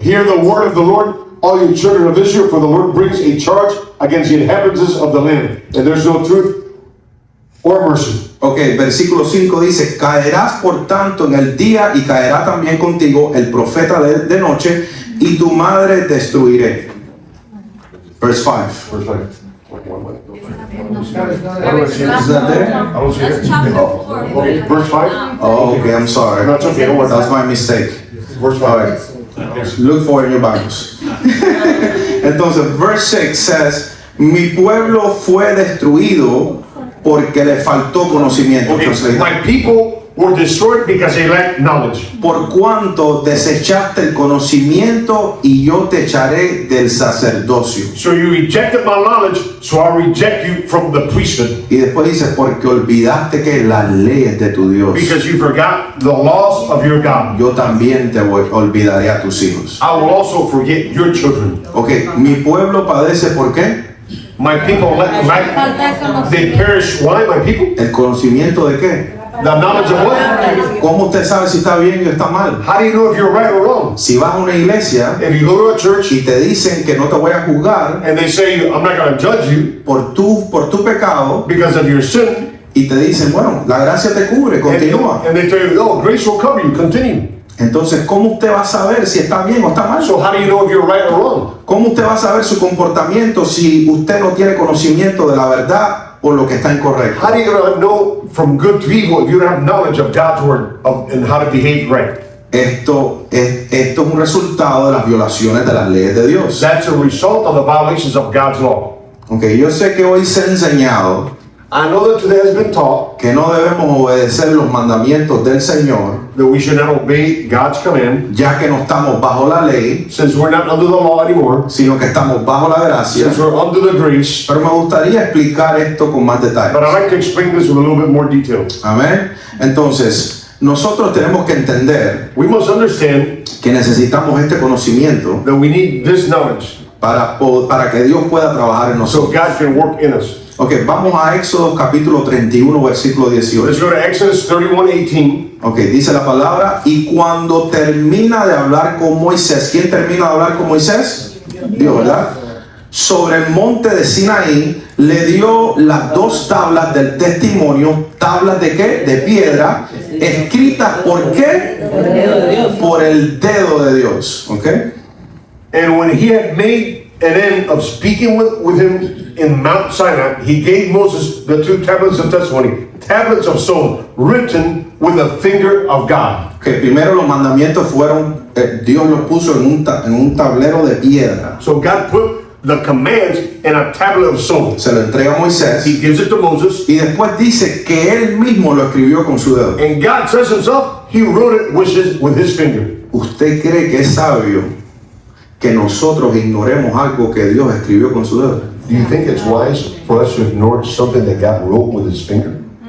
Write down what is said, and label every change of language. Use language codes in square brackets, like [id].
[en] Hear the word of the Lord, all you children of Israel, for the Lord brings a charge against the inhabitants of the land, and there's no truth or mercy. [es] Ok, versículo 5 dice, caerás por tanto en el día y caerá también contigo el profeta de noche, y tu madre destruiré. [en] Verse 5. Verse 5. Is that there? I don't see That's it. chapter Oh, 4. okay. Verse 5. Oh, okay, I'm sorry. No, it's okay, don't worry. That's my mistake. Verse All 5. right. Look for it in your Bibles. [es] Entonces, [en] verse 6 says, [es] mi pueblo fue destruido porque le faltó conocimiento. [en] Okay, my people were destroyed because they lacked knowledge. [es] Por cuanto desechaste el conocimiento y yo te echaré del sacerdocio. [en] So you rejected my knowledge, so I reject you from the priesthood. [es] Y después dice, porque olvidaste que las leyes de tu Dios, [en] Because you forgot the laws of your God. [es] yo también te olvidaré a tus hijos. [en] I will also forget your children. [es] Ok, mi pueblo padece, ¿por qué? [en] My people lack, they perish. Why, my people? [es] ¿El conocimiento de qué? [en] The knowledge of what? [es] ¿Cómo usted sabe si está bien o está mal? [en] How do you know if you're right or wrong? [es] Si vas a una iglesia [en] If you go to a church [es] y te dicen que no te voy a juzgar [en] and they say, I'm not going to judge you [es] por tu pecado, [en] because of your sin, [es] y te dicen, bueno, la gracia te cubre, continúa. [en] and they tell you, oh, grace will cover you, continue. [es] Entonces, ¿cómo usted va a saber si está bien o está mal? [en] So how do you know if you're right or wrong? [es] ¿Cómo usted va a saber su comportamiento si usted no tiene conocimiento de la verdad o lo que está incorrecto? [en] How do you know from good to evil if you don't have knowledge of God's word and how to behave right? [es] Esto es un resultado de las violaciones de las leyes de Dios. [en] That's a result of the violations of God's law. [es] Okay, yo sé que hoy se ha enseñado [en] I know that today has been taught [es] que no debemos obedecer los mandamientos del Señor, [en] that we should not obey God's command [es] ya que no estamos bajo la ley, [en] since we're not under the law anymore, [es] sino que estamos bajo la gracia. [en] since we're under the grace. [es] Pero me gustaría explicar esto con más detalle. [en] But I'd like to explain this with a little bit more detail. [es] Amén. Entonces, nosotros tenemos que entender [en] We must understand [es] que necesitamos este conocimiento [en] that we need this knowledge [es] para que Dios pueda trabajar en [en] so [es] nosotros. [en] God can work in us. [es] Ok, vamos a Éxodo capítulo 31, versículo [en] Let's [es] 18. [en] go to Exodus 31:18. [es] Ok, dice la palabra, y cuando termina de hablar con Moisés, ¿quién termina de hablar con Moisés? Dios, ¿verdad? Sobre el monte de Sinaí, le dio las dos tablas del testimonio, tablas de qué? De piedra, escritas ¿por qué? Por el dedo de Dios. Ok. [en] And when he had made an end of speaking with him in Mount Sinai, he gave Moses the two tablets of testimony, tablets of stone, written with the finger of God. [es] Que primero los mandamientos fueron, Dios los puso en un tablero de piedra. [en] So God put the commands in a tablet of stone. [es] Se lo entrega a Moisés [en] He gives it to Moses, [es] y después dice que él mismo lo escribió con su dedo. [en] and God says himself, he wrote it with his finger. [es] ¿Usted cree que es sabio que nosotros ignoremos algo que Dios escribió con su dedo? [en] Do you think it's wise for us to ignore something that God wrote with his finger?